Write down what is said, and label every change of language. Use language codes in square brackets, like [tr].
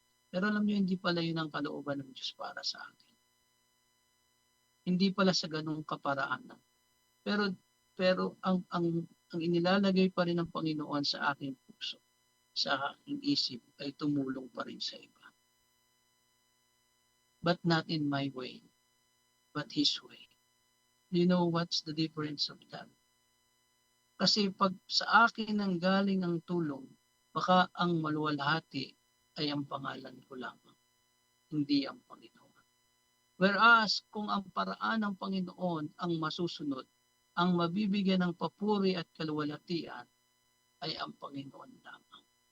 [tl] Pero alam niyo, hindi pala yun ang kalooban ng Diyos para sa akin. Hindi pala sa ganung kaparaanan. Pero ang inilalagay pa rin ng Panginoon sa aking puso, sa aking isip, ay tumulong pa rin sa iba. [en] But not in my way, but His way. Do you know what's the difference of that? [tl] Kasi pag sa akin nang galing ang tulong, baka ang maluwalhati ay ang pangalan ko lamang, hindi ang Panginoon. Whereas kung ang paraan ng Panginoon ang masusunod, ang mabibigyan ng papuri at kaluwalhatian ay ang Panginoon lamang.